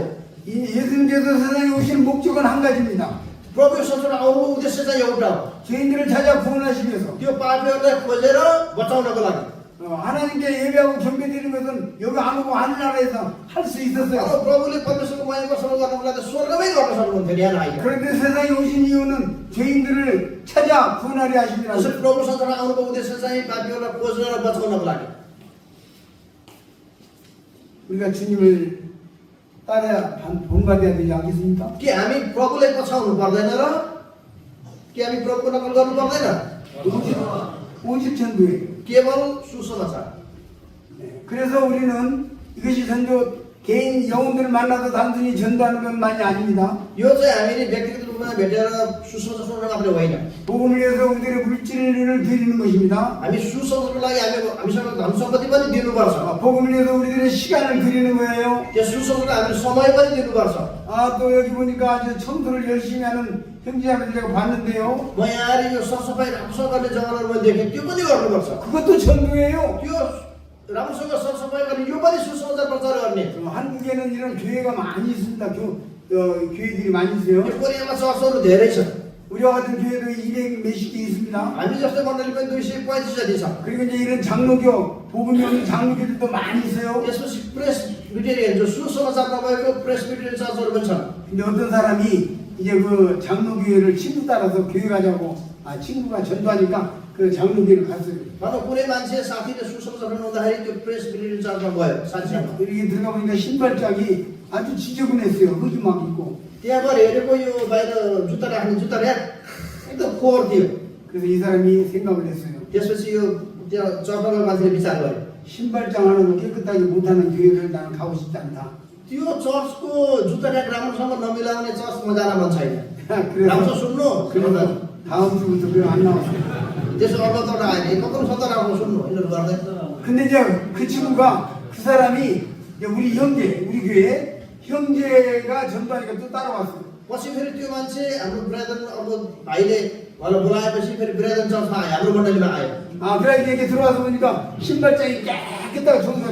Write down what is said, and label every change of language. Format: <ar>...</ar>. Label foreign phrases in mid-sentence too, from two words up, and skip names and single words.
<ko>이 예수님께서 세상에 오신 목적은 한 가지입니다.</ko> <ne>प्रभु संसारमा आउनुको उद्देश्य चाहिँ एउटा हो</ne> <ko>죄인들을 찾아 구원하시기 위해서.</ko> <ne>त्यो पापीहरूलाई खोजेर बचाउनको लागि</ne> <ko>하나님께 예배하고 경배드리는 것은 여기 아무고 하늘나라에서 할 수 있었어요.</ko> <ne>अब प्रभुले परमेश्वरको महिमा प्रसन्न गर्नको लागि स्वर्गमै गर्न सक्नुहुन्थ्यो यहाँ आएर</ne> <ko>그런데 세상에 오신 이유는 죄인들을 찾아 구원하려 하십니다.</ko> <ne>त्यसरी प्रभु संसारमा आउनुको उद्देश्य चाहिँ पापीहरूलाई खोज्न र बचाउनको लागि</ne> <ko>우리가 주님을 따라 본받아야 되지 않겠습니까?</ko> <ne>के हामी प्रभुलाई पछाउनु पर्दैन र के हामी प्रभुको नकल गर्नु पर्दैन</ne> <ko>오직 전도에.</ko> <ne>केवल सुसमाचार</ne> <ko>그래서 우리는 이것이 전도 개인 영혼들을 만나서 단순히 전도하는 것만이 아닙니다.</ko> <ne>यो चाहिँ हामीले व्यक्तिगत रूपमा भेटेर सुसमाचार सुनाउन मात्रै होइन</ne> <ko>복음을 위해서 우리들의 물질을 드리는 것입니다.</ko> <ne>हामी सुसमाचारको लागि हामीसँग धन सम्पत्ति पनि दिनुपर्छ</ne> <ko>복음을 위해서 우리들의 시간을 드리는 거예요.</ko> <ne>त्यो सुसमाचार हामीले समय पनि दिनुपर्छ</ne> <ko>또 여기 보니까 아주 청소를 열심히 하는 형제자매들 제가 봤는데요.</ko> <ne>म यहाँ आएर यो सरसफाइ राम्रोसँग गर्ने जग्गाहरू मैले देखेँ त्यो पनि गर्नुपर्छ</ne> <ko>그것도 전도예요.</ko> <ne>त्यो राम्रोसँग सरसफाइ गर्ने यो पनि सुसमाचार प्रचार गर्ने</ne> <ko>한국에는 이런 교회가 많이 있습니다. 교회들이 많이 있어요.</ko> <ne>यो कोरियामा चर्चहरू धेरै छ</ne> <ko>우리와 같은 교회도 200 몇십 개 있습니다.</ko> <ne>हामी जस्तै मण्डली पनि 235 जति छ</ne> <ko>그리고 이제 이런 장로교, 복음이 없는 장로교들도 많이 있어요.</ko> <ne>त्यसपछि</ne> <en>Presbyterian</en> <ne>जो सुसमाचार नभएको</ne> <en>Presbyterian</en> <ne>चर्चहरू पनि छन्</ne> <ko>근데 어떤 사람이 이제 그 장로교회를 친구 따라서 교회 가자고, 친구가 전도하니까 그 장로교회를 갔어요.</ko> <ne>भनौँ कुनै मान्छे साथीले सुसमाचार सुनाउँदाखेरि त्यो</ne> <en>Presbyterian</en> <ne>चर्चमा गयो साथीसँग</ne> <ko>이렇게 들어가 보니까 신발장이 아주 지저분했어요. 흙이 막 있고.</ko> <ne>त्यहाँ गएर हेरेको यो बाहिर जुत्ता राख्ने जुत्ता ऱ्याक एकदम फोहोर थियो</ne> <ko>그래서 이 사람이 생각을 했어요.</ko> <ne>त्यसपछि यो त्यहाँ चर्चमा मान्छेले विचार गर्यो</ne> <ko>신발장 하나도 깨끗하게 못하는 교회를 나는 가고 싶지 않다.</ko> <ne>त्यो चर्चको जुत्ता ऱ्याक राम्रोसँग नमिलाउने चर्चमा जान मन छैन</ne> <ko>그래서</ko> <ne>राम्रो सुन्नु</ne> <ko>그래서 다음 주부터 그거 안 나왔어요.</ko> <ne>त्यसो अर्को त आएन कत्रो सन्त राम्रो सुन्नु यिनीहरू गर्दै</ne> <ko>근데 이제 그 친구가 그 사람이 이제 우리 형제, 우리 교회 형제가 전도하니까 또 따라왔어요.</ko> <ne>पछि फेरि त्यो मान्छे हाम्रो ब्रदर अब भाइले उहाँलाई बोलाएपछि फेरि ब्रदर चर्चमा आयो हाम्रो मण्डलीमा आयो</ne> <ko>그래 이렇게 들어와서 보니까 신발장이 깨끗하게 청소돼.</ko>